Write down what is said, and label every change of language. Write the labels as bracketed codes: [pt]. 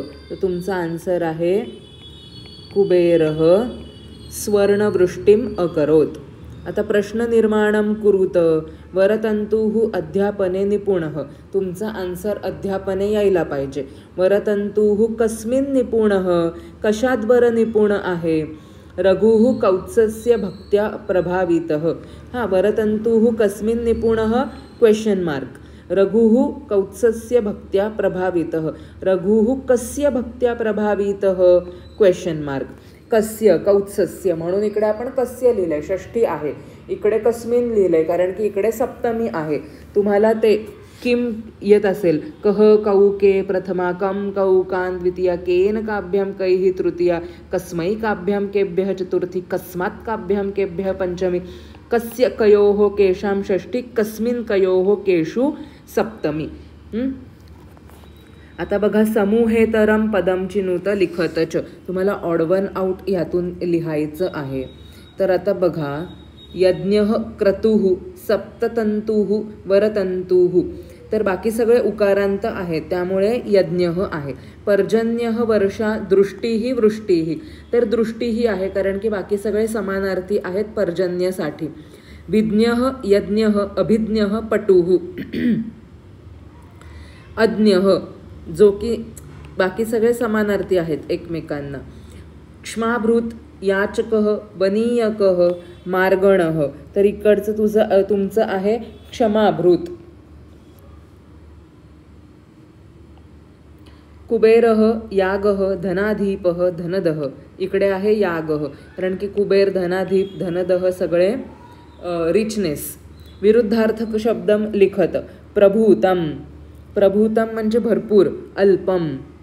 [mr] तर तुमचा आन्सर आहे [sa] कुबेरः स्वर्णवृष्टिम् अकरोत्. [mr] आता प्रश्न [sa] निर्माणं कुरुत. वरतंतुः अध्यापने निपुणः. [mr] तुमचा आन्सर अध्यापने यायला पाहिजे. [sa] वरतंतुः कस्मिन् निपुणः, [mr] कशात बरं निपुण आहे. [sa] रघुः कौत्सस्य भक्त्या प्रभावितः. वरतंतुः कस्मिन् निपुणः [mr] क्वेश्चन मार्क. [sa] रघुः कौत्सस्य भक्त्या प्रभावितः. रघुः कस्य भक्त्या प्रभावितः [mr] क्वेश्चन मार्क. कस्य कौत्सस्य म्हणून इकडे आपण कस्य लिहिलंय, षष्ठी आहे. इकडे कस्मिन लिहिलंय कारण की इकडे सप्तमी आहे. तुम्हाला ते किम येत असेल, [sa] कह कौ के प्रथमा, कम कौ कान द्वितीया, केन काभ्याम कैहि तृतीया, कस्मै काभ्याम केभ्यः चतुर्थी, कस्मात् काभ्याम केभ्यः पंचमी, कस्य कयोः केषां षष्ठी, कस्मिन् कयोः केषु सप्तमी. [mr] आता बघा, [sa] समूहेतरम पदम चिनुत लिखतच. [mr] तुम्हाला ऑड वन आउट ह्यातून लिहायचं आहे. तर आता बघा, [sa] यज्ञः क्रतुः सप्ततंतुः वरतंतुः. [mr] तर बाकी सगळे उकारांत आहेत त्यामुळे यज्ञः आहे. [sa] पर्जन्यः वर्षा दृष्टीः वृष्टीः. [mr] तर दृष्टीही आहे कारण की बाकी सगळे समानार्थी आहेत पर्जन्यसाठी. [sa] विज्ञः यज्ञः अभिज्ञः पटुः. [mr] अज्ञः जो की बाकी सगळे समानार्थी आहेत एकमेकांना. [sa] क्ष्माभृत याचकः वनीयकः मार्गणः. [mr] तर इकडचं तुमचं आहे क्षमाभृत. [sa] कुबेरः यागः धनाधीपः धनदः. [mr] इकडे आहे यागः कारण की कुबेर धनाधीप धनदः सगळे रिचनेस. [sa] विरुद्धार्थक शब्दम लिखत. प्रभूतम. प्रभूतम [mr] म्हणजे भरपूर. [sa] अल्पम.